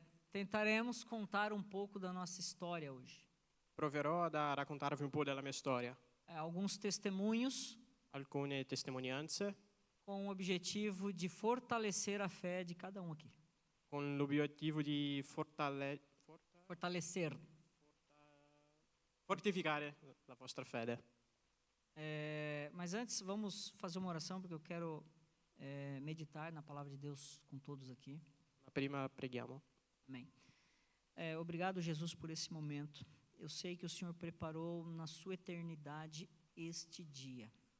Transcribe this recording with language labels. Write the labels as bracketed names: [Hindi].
[Portuguese] Tentaremos contar um pouco da nossa história hoje. [Italian] Proverò a raccontarvi un po' della mia storia, [Portuguese] Alguns testemunhos [Italian] alcune testimonianze [Portuguese] com o objetivo de fortalecer a fé de cada aqui. [Italian] con l'obiettivo di [Portuguese] Fortalecer. [Italian] fortificare la vostra fede. [Portuguese] Mas antes, vamos fazer uma oração, porque eu quero meditar na palavra de Deus com todos aqui. [Italian] Ma prima preghiamo. [Portuguese] Amém. Obrigado, Jesus, por esse momento. Eu sei que o Senhor preparou na sua eternidade este dia.